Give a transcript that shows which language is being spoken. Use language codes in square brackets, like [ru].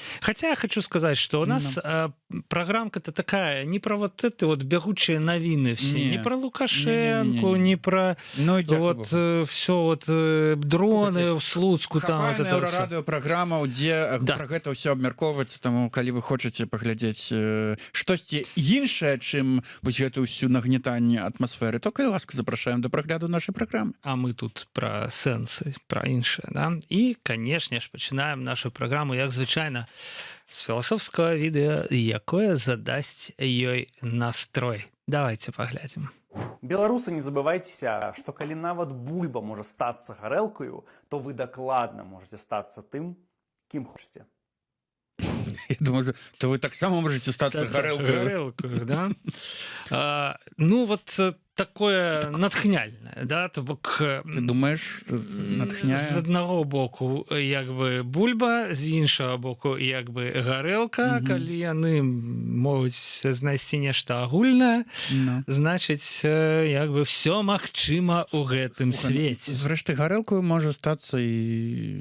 [ru] Хотя я хочу сказать, что у нас программка-то такая, не про вот это вот бегучие новины все, не про Лукашенко, не про вот все вот дроны в Слуцку. [be] Хапае еўрарадыёпраграма, дзе пра гэта ўсё абмяркоўваецца, таму калі вы хочаце паглядзець штосьці іншае, чым вось гэта ўсю нагнетанне атмасферы, то калі ласка запрашаем да прагляду нашай праграмы. А мы тут про сэнсы, про іншае, да? І, канешне ж, пачынаем нашу праграму, як звычайна, з філасофскага відэа, якое задасць ёй настрой. Давайте паглядзім. Беларусы, не забывайцеся, што калі нават бульба можа стацца гарэлкаю, то вы дакладна можаце стацца тым, кім хочаце. Я думаю, то вы таксама можаце стацца гарэлкаю, да? Ну, вот такое натхняльнае, да? То бок, ты думаеш, натхняе? З аднаго боку, як бы бульба, з іншага боку, як бы гарэлка, калі яны могуць знайсці нешта агульнае, значыць, як бы всё магчыма ў гэтым свеце. Зрэшты, гарэлкаю можа стацца і